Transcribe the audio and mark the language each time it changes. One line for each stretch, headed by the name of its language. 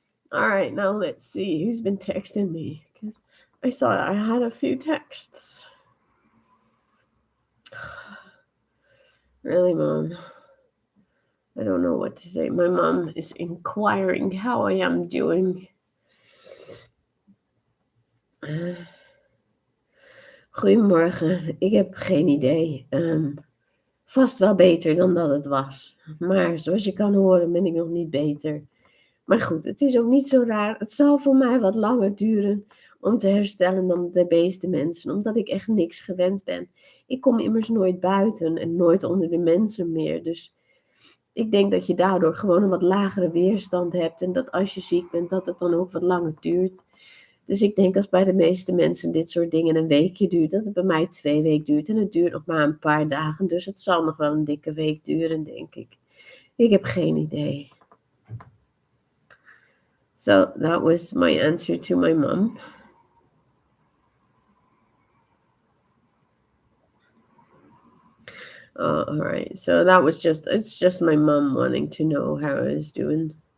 English: All right, now let's see who's been texting me because I saw I had a few texts. Really, Mom? I don't know what to say. My mom is inquiring how I am doing.
Dutch: Goedemorgen, ik heb geen idee. Vast wel beter dan dat het was. Maar zoals je kan horen ben ik nog niet beter. Maar goed, het is ook niet zo raar. Het zal voor mij wat langer duren om te herstellen dan de meeste mensen, omdat ik echt niks gewend ben. Ik kom immers nooit buiten en nooit onder de mensen meer. Dus ik denk dat je daardoor gewoon een wat lagere weerstand hebt en dat als je ziek bent, dat het dan ook wat langer duurt. Dus ik denk als bij de meeste mensen dit soort dingen een weekje duurt, dat het bij mij 2 weken duurt. En het duurt nog maar een paar dagen, dus het zal nog wel een dikke week duren, denk ik. Ik heb geen idee.
English: So that was my answer to my mom. All right. So that was it's just my mom wanting to know how I was doing.